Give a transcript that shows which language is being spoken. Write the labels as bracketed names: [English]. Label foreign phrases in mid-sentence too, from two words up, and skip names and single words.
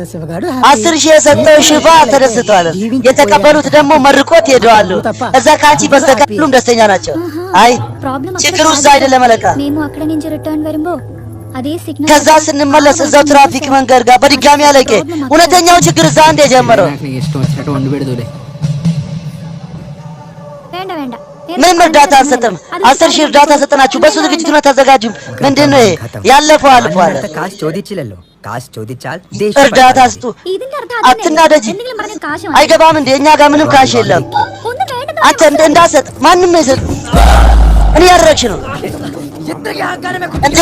[Amharic] 10,000 የሰጠው ሽባ ተደስተዋል። የተቀበሉት ደግሞ መርቆት ሄደዋል። እዛ ካንቺ በስተቀር ሁሉም ደስተኛ ናቸው። አይ ችግሩ እዛ አይደለም አለቃ። ከዛ ስንመለስ እዛው ትራፊክ መንገድ ጋር በድጋሚ አለቄ። እውነተኛው ችግር እዛ እንደ ጀመረው [Telugu] ఇష్టం వచ్చినట్టు వండి పెడదులే. [Amharic] ምንም እርዳታ አንሰጥም። 10,000 እርዳታ ሰጠናችሁ። በሱ ዝግጅት ነው ተዘጋጁ። ምንድን ነው ያለፈው አልፏል። እርዳታ ስጡ። አትናደጂ። አይገባም እንዴ? እኛ ጋር ምንም ካሽ የለም። አንተ እንዳሰጥ ማንም ነው ይሰጥ። እኔ ያደረግሽ ነው እንዴ?